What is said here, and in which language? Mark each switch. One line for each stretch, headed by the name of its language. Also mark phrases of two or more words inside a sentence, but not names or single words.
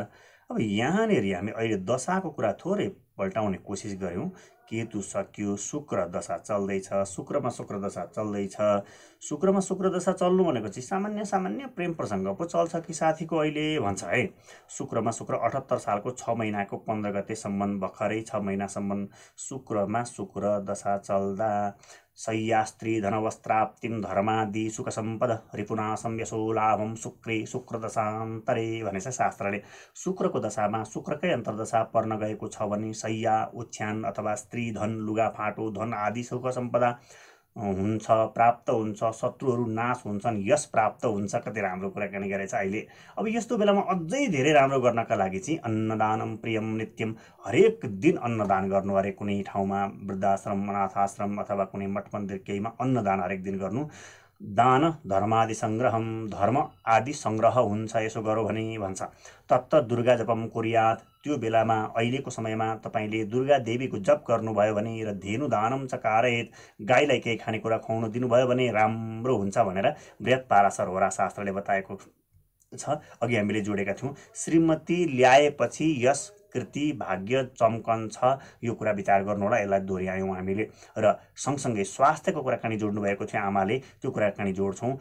Nepali: अब यहाँनिर हामी अहिले दशाको कुरा थोरै पल्टाउने कोसिस गऱ्यौँ। केतु सक्यो, शुक्र दशा चल्दैछ, शुक्रमा शुक्र दशा चल्दैछ। शुक्रमा शुक्र दशा चल्नु भनेको चाहिँ सामान्य प्रेम प्रसङ्ग पो चल्छ कि साथीको अहिले भन्छ है। शुक्रमा शुक्र 78 सालको 6 महिनाको 15 गतेसम्म, भर्खरै 6 महिनासम्म शुक्रमा शुक्र दशा चल्दा
Sanskrit: शय्या स्त्री धनवस्त्राप्तिम धर्मादि सुख सम्पद रिपुनाशम यशो लाभम शुक्रे शुक्र दशान्तरे
Nepali: भनेछ शास्त्रले। शुक्रको दशामा शुक्रकै अन्तर्दशा पर्न गएको छ भने शय्या, ओछ्यान अथवा स्त्री, धन, लुगाफाटो, धन आदि सुख सम्पदा हुन्छ, प्राप्त हुन्छ, शत्रुहरू नाश हुन्छन्, यश प्राप्त हुन्छ। कति राम्रो कुराकानी गरेछ अहिले। अब यस्तो बेलामा अझै धेरै राम्रो गर्नका लागि चाहिँ
Sanskrit: अन्नदानम प्रियम नित्यम,
Nepali: हरेक दिन अन्नदान गर्नु अरे। कुनै ठाउँमा वृद्धाश्रम, अनाथाश्रम अथवा कुनै मठ मन्दिर केहीमा अन्नदान हरेक दिन गर्नु।
Sanskrit: दान धर्मादि सङ्ग्रहम,
Nepali: धर्म आदि सङ्ग्रह हुन्छ यसो गरौँ भने भन्छ।
Sanskrit: तत्त दुर्गा जपम कुर्यात,
Nepali: त्यो बेलामा अहिलेको समयमा तपाईँले दुर्गा देवीको जप गर्नुभयो भने र
Sanskrit: धेनु दानम च कारयेत,
Nepali: गाईलाई केही खानेकुरा खुवाउनु दिनुभयो भने राम्रो हुन्छ भनेर बृहत पाराशर होरा शास्त्रले बताएको छ। अघि हामीले जोडेका थियौँ। श्रीमती ल्याएपछि यस कृति भाग्य चम्कन्छ, यो कुरा विचार गर्नु होला। यसलाई दोहोऱ्यायौँ हामीले। र सँगसँगै स्वास्थ्यको कुराकानी जोड्नु भएको थियो आमाले, त्यो कुराकानी जोड्छौँ।